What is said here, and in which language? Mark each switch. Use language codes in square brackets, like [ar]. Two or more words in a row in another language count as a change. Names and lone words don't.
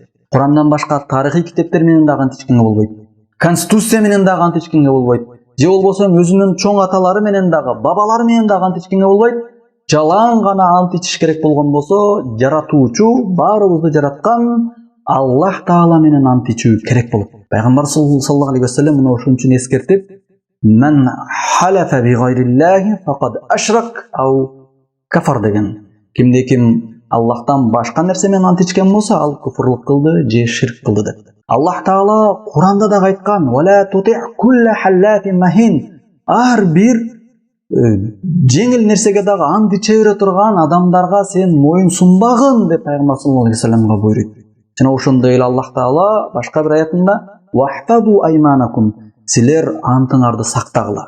[ky] Курандан башка тарыхый китептер менен дагы ант ичкенге болбойт. Конституция менен дагы ант ичкенге болбойт. Же болбосо өзүнүн чоң аталары менен дагы, бабалары менен дагы ант ичкенге болбойт. Жалаң гана ант ичиш керек болгон болсо, жаратуучу, баарыбызды жараткан Аллах Таала менен ант ичүү керек болот. Пайгамбар [ar] صلى الله عليه وسلم [ky] мына ошон үчүн эскертип, [ar] "من حلف بغير الله فقد أشرك أو كفر" [ky] деген. Кимде ким Аллахтан башка нерсе менен ант ичкен болсо, ал куфурлук кылды же ширк кылды деп. Аллах Таала Куранда да айткан: [ar] "ولا تطع كل حلاف مهين". [ky] Ар бир жеңил нерсеге дагы ант иче бере турган адамдарга сен моюн сунбагын деп Пайгамбар [ar] صلى الله عليه وسلم [ky] буйруйт. Жана ошондой эле Аллах Таала башка бир аятында: [ar] "واحفظوا أيمانكم", [ky] силер антыңарды сактагыла.